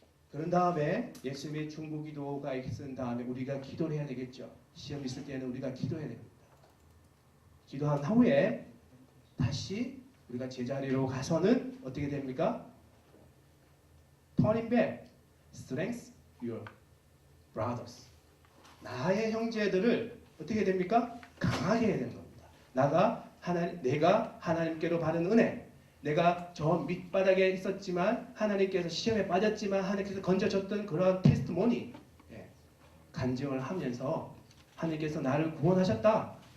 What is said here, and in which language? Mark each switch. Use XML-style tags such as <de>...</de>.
<ko>그런 다음에 예수님의 중보기도가 있은 다음에 우리가 기도를 해야 되겠죠. 시험 있을 때는 우리가 기도해야 됩니다. 기도한 후에 다시 우리가 제자리로 가서는 어떻게 됩니까?</ko> <en>Turning back, strength your brothers.</en> <ko>나의 형제들을 어떻게 됩니까? 강하게 해야 되는 겁니다. 내가 하나님께로 받은 은혜, 내가 저 밑바닥에 있었지만 하나님께서 시험에 빠졌지만 하나님께서 건져줬던 그런 테스트모니, 간증을 하면서 하나님께서 나를 구원하셨다.</ko>